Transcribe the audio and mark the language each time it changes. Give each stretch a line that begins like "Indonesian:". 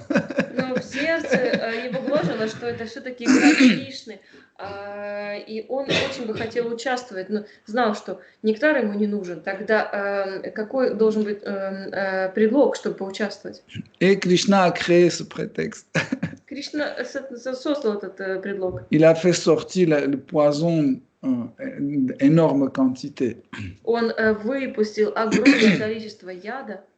Russian: Но в сердце его гложило, что это все-таки игра Кришны, и он очень бы хотел участвовать, но знал, что нектар ему не нужен. Тогда какой должен быть предлог, чтобы поучаствовать?
French: Et Krishna a créé ce prétexte.
Russian: Кришна создал этот предлог.
French: Il a fait sortir le poison énorme quantité.
Russian: Он выпустил огромное количество яда,